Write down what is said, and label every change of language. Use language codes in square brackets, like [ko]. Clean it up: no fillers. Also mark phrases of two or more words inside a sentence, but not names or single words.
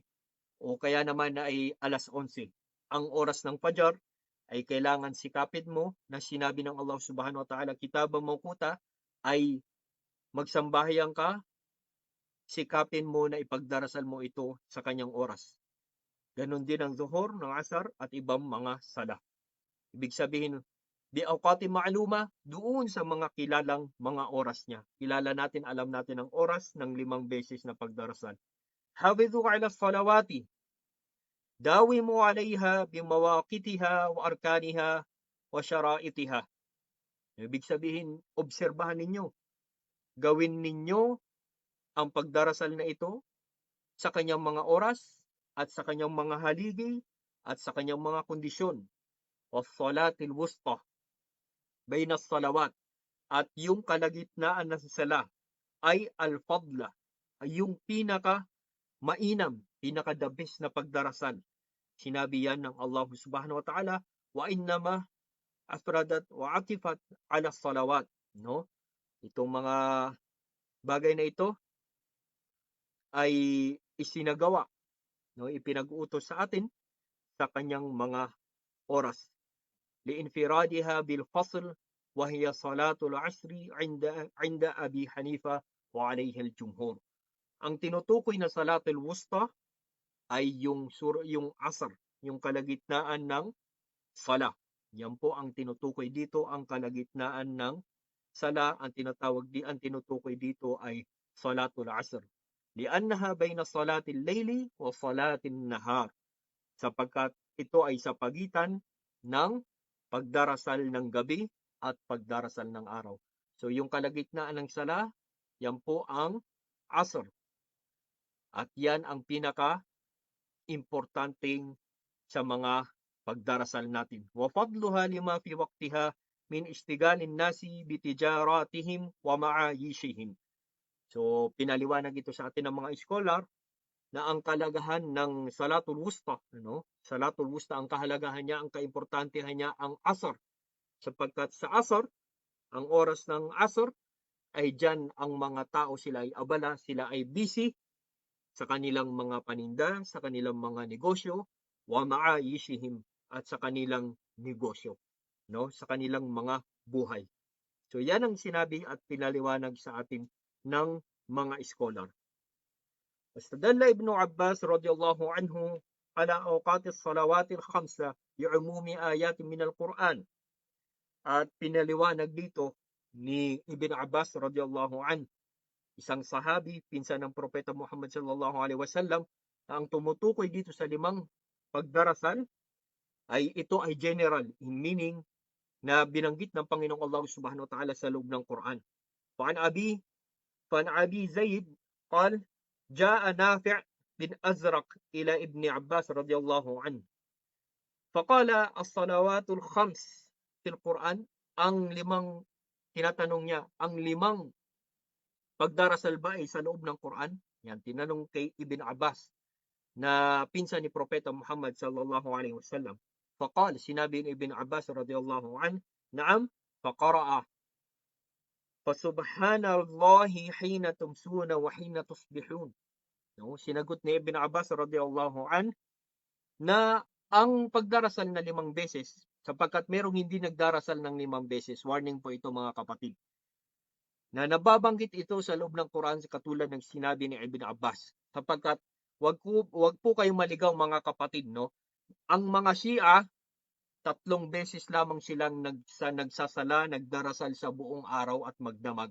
[tl] O kaya naman ay alas 11. Ang oras ng Fajr ay kailangan sikapin mo na sinabi ng Allah [ar] سبحانه وتعالى, كتابا موقوتا, [tl] ay magsambahyang ka, sikapin mo na ipagdarasal mo ito sa kanyang oras. Ganon din ang Zuhur, ng Asar at ibang mga sala. Ibig sabihin, [ar] بأوقات معلومة, [tl] doon sa mga kilalang mga oras niya. Kilala natin, alam natin ang oras ng 5 beses na pagdarasal. [ar] حافظوا على الصلوات داوموا عليها بمواقيتها وأركانها وشرائطها. [tl] Ibig sabihin, obserbahan ninyo. Gawin ninyo ang pagdarasal na ito sa kanyang mga oras at sa kanyang mga haligi at sa kanyang mga kondisyon. [ar] والصلاة الوسطى بين الصلوات, [tl] at yung kalagitnaan na sala ay al-fadla, ay yung pinaka mainam, pinaka [en] the best [tl] na pagdarasal. Sinabi yan ng [ar] Allah سبحانه وتعالى، وإنما أفردت وعطفت على الصلوات. [tl] No? Itong mga bagay na ito ay isinagawa, no? Ipinag-utos sa atin sa kanyang mga oras. [ar] لانفرادها بالفصل وهي صلاة العصر عند أبي حنيفة وعليه الجمهور. [tl] Ang tinutukoy na [ar] الصلاة الوسطى [tl] ay yung asr, yung kalagitnaan ng sala. Yan po ang tinutukoy dito, ang kalagitnaan ng sala, ang tinutukoy dito ay [ar] صلاة العصر. لأنها بين صلاة الليل وصلاة النهار. [tl] Sapagkat ito ay sa pagitan ng pagdarasal ng gabi at pagdarasal ng araw. So yung kalagitnaan ng sala, yan po ang asr. At yan ang pinaka-importanting sa mga pagdarasal natin. [ar] وفضلها لما في وقتها من اشتغال الناس بتجاراتهم ومعايشهم. [tl] So pinaliwanag ito sa atin ng mga scholar na ang kalagahan ng [ar] الصلاة الوسطى، الصلاة الوسطى, [tl] ang kahalagahan niya, ang kaimportantehan niya ang asr. Sapagkat sa asr, ang oras ng asr ay dyan ang mga tao, sila ay abala, sila ay busy sa kanilang mga paninda, sa kanilang mga negosyo, [ar] ومعايشهم, [tl] at sa kanilang negosyo, sa kanilang mga buhay. So yan ang sinabi at pinaliwanag sa atin ng mga scholar. [ar] استدل ابن عباس رضي الله عنه على أوقات الصلوات الخمسة بعموم آيات من القرآن. [tl] At pinaliwanag dito ni Ibn Abbas [ar] رضي الله عنه, [tl] isang sahabi, pinsan ng Propeta Muhammad [ar] صلى الله عليه وسلم, [tl] na ang tumutukoy dito sa 5 pagdarasal ay ito ay general, meaning na binanggit ng Panginoong Allah [ar] سبحانه وتعالى [tl] sa loob ng Quran. [ar] فعن أبي زيد قال جاء نافع بن أزرق إلى ابن عباس رضي الله عنه فقال الصلوات الخمس في القرآن. [tl] Ang 5, tinatanong niya, ang 5 pagdarasal ba ay sa loob ng Quran? Yan, tinanong kay Ibn Abbas na pinsan ni Propeta Muhammad [ar] صلى الله عليه وسلم. Faqal, [tl] sinabi ni [ar] Ibn Abbas رضي الله عنه، نعم، فقرأ فسبحان الله حين تمسون وحين تصبحون. [tl] Sinagot ni Ibn Abbas [ar] رضي الله عن [tl] na ang pagdarasal na 5 beses, sapagkat merong hindi nagdarasal ng 5 beses, warning po ito mga kapatid, na nababanggit ito sa loob ng Quran katulad ng sinabi ni Ibn Abbas, sapagkat wag po kayong maligaw mga kapatid, ang mga Shia 3 beses lamang silang nagsasala, nagdarasal sa buong araw at magdamag.